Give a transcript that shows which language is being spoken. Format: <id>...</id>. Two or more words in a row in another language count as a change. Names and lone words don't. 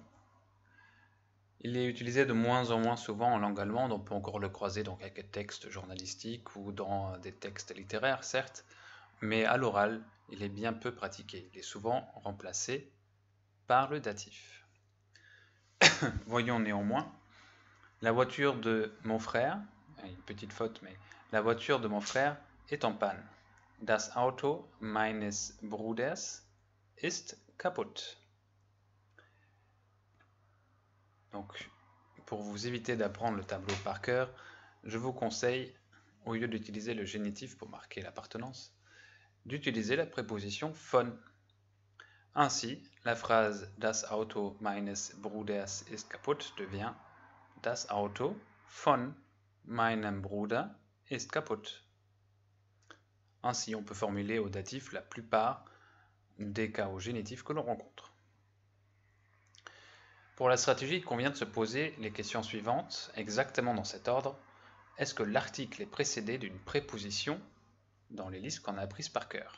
<fr>Il est utilisé de moins en moins souvent en langue allemande, on peut encore le croiser dans quelques textes journalistiques ou dans des textes littéraires, certes, mais à l'oral, il est bien peu pratiqué. Il est souvent remplacé par le datif. Voyons néanmoins, la voiture de mon frère, une petite faute, mais la voiture de mon frère est en panne.</fr> <de>Das Auto meines Bruders ist kaputt.</de> <fr>Donc, pour vous éviter d'apprendre le tableau par cœur, je vous conseille, au lieu d'utiliser le génitif pour marquer l'appartenance, d'utiliser la préposition von. Ainsi, la phrase</fr> <de>Das Auto meines Bruders ist kaputt</de> <fr>devient</fr> <de>Das Auto von meinem Bruder ist kaputt.</de> <fr>Ainsi, on peut formuler au datif la plupart des cas au génitif que l'on rencontre. Pour la stratégie, il convient de se poser les questions suivantes, exactement dans cet ordre. Est-ce que l'article est précédé d'une préposition dans les listes qu'on a apprises par cœur?</fr>